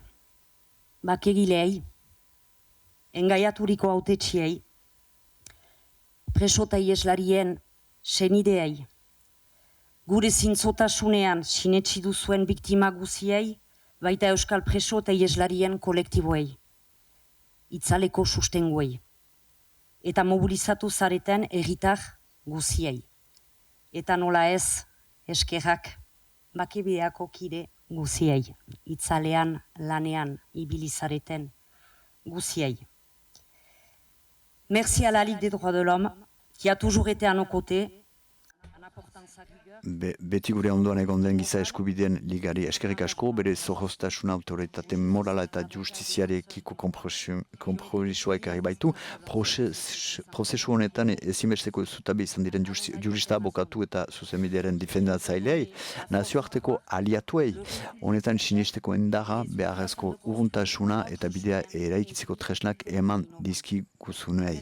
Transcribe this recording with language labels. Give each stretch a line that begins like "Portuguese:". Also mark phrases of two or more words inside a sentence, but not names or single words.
Basque: Bakegileei, engaiaturiko hautetxiei, preso eta ieslarien senideei, gure zintzotasunean sinetsi duzuen biktima guziei, baita euskal preso eta ieslarien kolektiboei, itzaleko sustenguei, eta mobilizatu zareten herritar guziei. Eta nola ez, eskerrak, bakebideako kide guziei, itzalean, lanean, ibilizareten guziei.
French: Merci à la Ligue des droits de l'homme, qui a toujours été à nos côtés.
Basque: Beti gure ondoan egon den giza eskubideen ligari eskerrik asko, bere zorroztasuna, autoritate morala eta justiziarekiko konpromisoa ekarri baitu. Prozesu honetan ezinbesteko zutabe izan diren jurista, abokatu eta zuzenbidearen defendatzaileei, nazioarteko aliatuei, honetan sinesteko endara beharrezko urruntasuna eta bidea eraikitzeko tresnak eman dizkiguzunei.